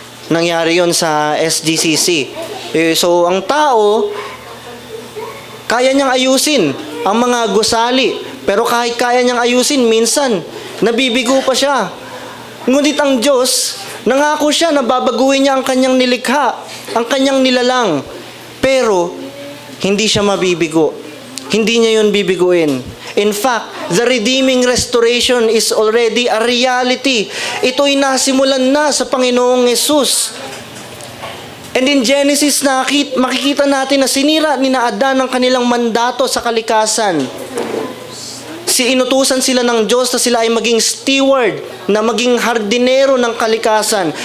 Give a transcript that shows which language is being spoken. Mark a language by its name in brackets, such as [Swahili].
[Filipino] Nangyari yon sa SGCC. So ang tao, kaya niyang ayusin ang mga gusali. Pero kahit kaya niyang ayusin, minsan nabibigo pa siya. Ngunit ang Diyos, nangako siya na babaguhin niya ang kanyang nilikha, ang kanyang nilalang. Pero, hindi siya mabibigo. Hindi niya yun bibiguin. [English] In fact, the redeeming restoration is already a reality. [Filipino] Ito'y nasimulan na sa Panginoong Hesus. And in Genesis, makikita natin na sinira ni Adan ang kanilang mandato sa kalikasan. Inutusan sila ng Diyos na sila ay maging steward, na maging hardinero ng kalikasan.